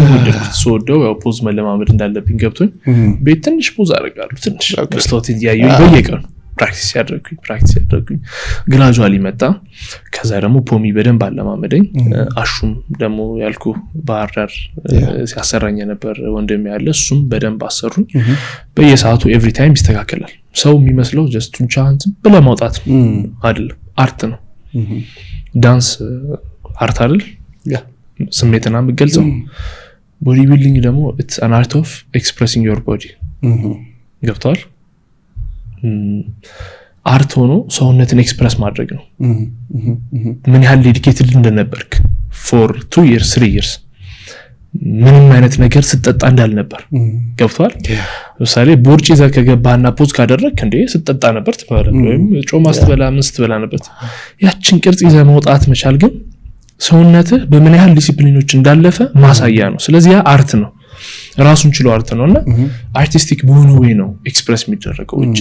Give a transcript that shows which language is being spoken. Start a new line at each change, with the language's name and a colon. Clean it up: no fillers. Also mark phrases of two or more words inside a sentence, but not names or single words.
Amharic: ወደድኩት። ስወደው ያው ፖዝ መለማመድ እንዳለብኝ ገብቶኝ ቤት ትንሽ ፖዝ አደርጋለሁ። ትንሽ መስታወት እያየሁኝ በየቀኑ ፕራክቲስ ያደርጉኝ ግራጁዋሊ መጣ። ከዛ ደግሞ ፖሚ በደንብ አለማመደኝ። አሹም ደግሞ ያልኩ ባህር ዳር ሲያሰራኝ ነበር ወንድም ያለ፣ እሱም በደንብ አሰሩኝ። በየሰዓቱ
English: every time
Amharic: ይስተካከላል። ሰው የሚመስለው ጀስት ጡንቻህን ዝም ብለህ ማውጣት አይደለም፣ አርት ነው። ዳንስ አርት አይደል? ስሜትና የምገልጸው
English: body building
Amharic: ደግሞ
English: it's an art of expressing your body።
Amharic: ገብቷል? አርት ሆኖ ሰውነትን ኤክስፕረስ ማድረግ ነው። ምን ያህል ዴዲኬትድ እንደነበርክ
English: for 2 years 3 years
Amharic: ምንም አይነት ነገር ስትጠጣ እንዳልነበር ገብቷል? ለምሳሌ ቦርጭ ይዘህ ከገባህና ፖዝ ካደረግክ እንዴ ስትጠጣ ነበር ትባላለህ፣ ወይም ጮማ ስትበላ ምን ስትበላ ነበር። ያችን ቅርጽ ይዘህ መውጣት መቻል ግን ሰውነትህ በምን ያህል ዲሲፕሊኖች እንዳለፈ ማሳያ ነው። ስለዚህ ያ አርት ነው፣ ራሱን ችሎ አርት ነውና አርቲስቲክ በሆነ ወይ ነው ኤክስፕረስ የሚደረገው። እጅ